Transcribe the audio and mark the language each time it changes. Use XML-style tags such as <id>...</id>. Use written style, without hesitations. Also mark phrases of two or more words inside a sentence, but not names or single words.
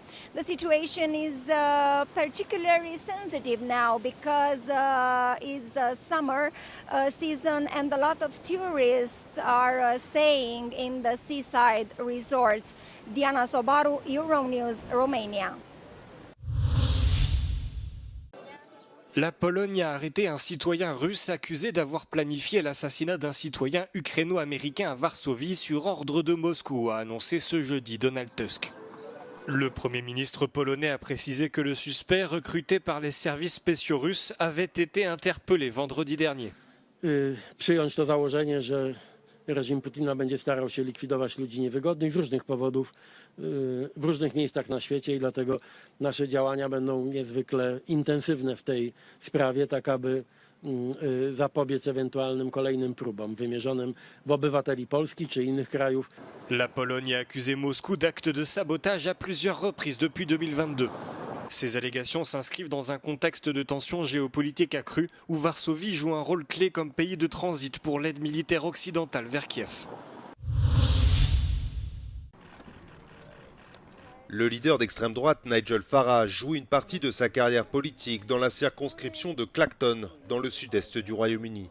<en>The situation is particularly sensitive now because it's the summer season and a lot of tourists are staying in the seaside resorts. Diana Sobaru, Euronews, Romania.</en> <fr>La Pologne a arrêté un citoyen russe accusé d'avoir planifié l'assassinat d'un citoyen ukraino-américain à Varsovie sur ordre de Moscou, a annoncé ce jeudi Donald Tusk. Le Premier ministre polonais a précisé que le suspect, recruté par les services spéciaux russes, avait été interpellé vendredi dernier.</fr> <pl>Przyjąć to założenie, że reżim Putina będzie starał się likwidować ludzi niewygodnych z różnych powodów w różnych miejscach na świecie i dlatego nasze działania będą niezwykle intensywne w tej sprawie, tak aby zapobiec ewentualnym kolejnym próbom wymierzonym w obywateli Polski czy innych krajów.</pl> <fr>La Pologne a accusé Moscou d'actes de sabotage à plusieurs reprises depuis 2022. Ces allégations s'inscrivent dans un contexte de tensions géopolitiques accrues où Varsovie joue un rôle clé comme pays de transit pour l'aide militaire occidentale vers Kiev. Le leader d'extrême droite, Nigel Farage, joue une partie de sa carrière politique dans la circonscription de Clacton, dans le sud-est du Royaume-Uni.</fr>